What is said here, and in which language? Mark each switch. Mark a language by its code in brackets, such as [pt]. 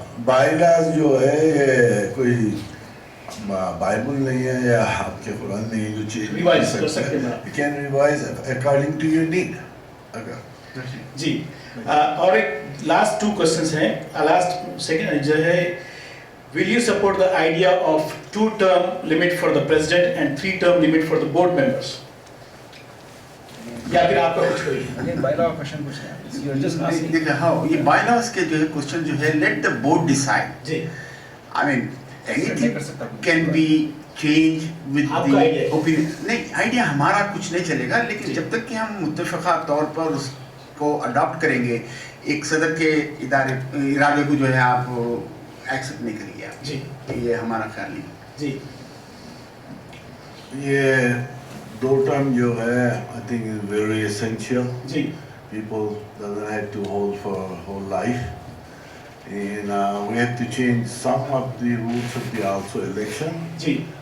[ur] Bylaws جو ہے یہ کوئی بائبل نہیں ہے یا آپ کے قرآن نہیں ہے جو چیز ریوائز کر سکتے ہیں. [en] You can revise according to your need. [ur] جی اور ایک لاسٹ 2 کوشچنس ہیں. لاسٹ سیکنڈ جو ہے, [en] will you support the idea of 2-term limit for the president and 3-term limit for the board members? [ur] یا پھر آپ کا کچھ کوئی [en] Again, [ur] bylaw question پوچھ رہے ہیں. [en] You're just asking. [ur] دیکھیں ہاں یہ bylaws کے جو ہے کوشچن جو ہے [en] let the board decide. [ur] جی [en] I mean anything can be changed with the opinion. [ur] نہیں آئیڈیا ہمارا کچھ نہیں چلے گا, لیکن جب تک کہ ہم متفقہ طور پر اس کو اڈاپٹ کریں گے, ایک صدر کے ارادے کو جو ہے آپ ایکسپٹ نہیں کریں گے آپ. جی یہ ہمارا خیال نہیں. جی یہ [en] 2 term [ur] جو ہے [en] I think is very essential. [ur] جی [en] People doesn't have to hold for whole life. And we have to change some of the rules of the also election. [ur] جی